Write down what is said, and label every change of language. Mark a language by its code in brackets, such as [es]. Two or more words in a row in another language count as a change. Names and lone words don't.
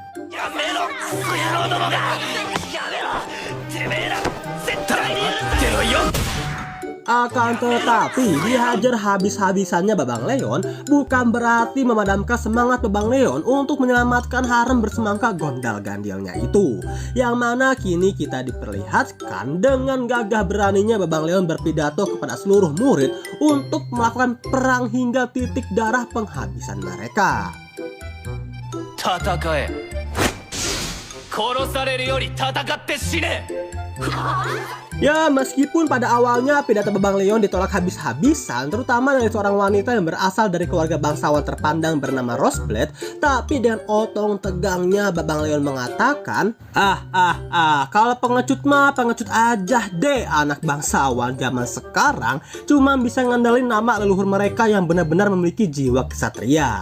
[id] Akan tetapi dihajar habis-habisannya Babang Leon bukan berarti memadamkan semangat Babang Leon untuk menyelamatkan harem bersemangka gondal-gandilnya itu. Yang mana kini kita diperlihatkan dengan gagah beraninya Babang Leon berpidato kepada seluruh murid untuk melakukan perang hingga titik darah penghabisan mereka. [ja] 戦え殺されるより戦って死ね。 [id] Ya, meskipun pada awalnya pidato Babang Leon ditolak habis-habisan, terutama dari seorang wanita yang berasal dari keluarga bangsawan terpandang bernama Roseblade, tapi dengan otong tegangnya Babang Leon mengatakan, kalau pengecut mah pengecut aja deh, anak bangsawan zaman sekarang cuma bisa ngandelin nama leluhur mereka yang benar-benar memiliki jiwa kesatria.